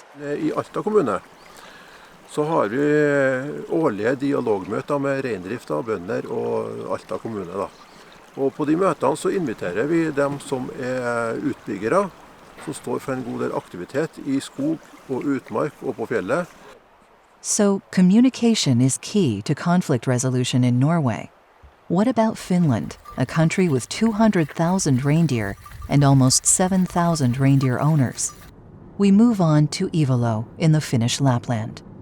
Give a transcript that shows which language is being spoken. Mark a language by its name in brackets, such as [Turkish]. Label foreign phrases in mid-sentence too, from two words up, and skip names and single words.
[Norwegian] I Alta kommune så har vi årlige dialogmøter med reindrifta, bønder og Alta kommune. Da. Og på de møtene så inviterer vi dem som utbyggere, som står for en god del aktivitet i skog og utmark og på fjellet. [English] So, communication is key to conflict resolution in Norway. What about Finland, a country with 200,000 reindeer and almost 7,000 reindeer owners? We move on to Ivalo in the Finnish Lapland.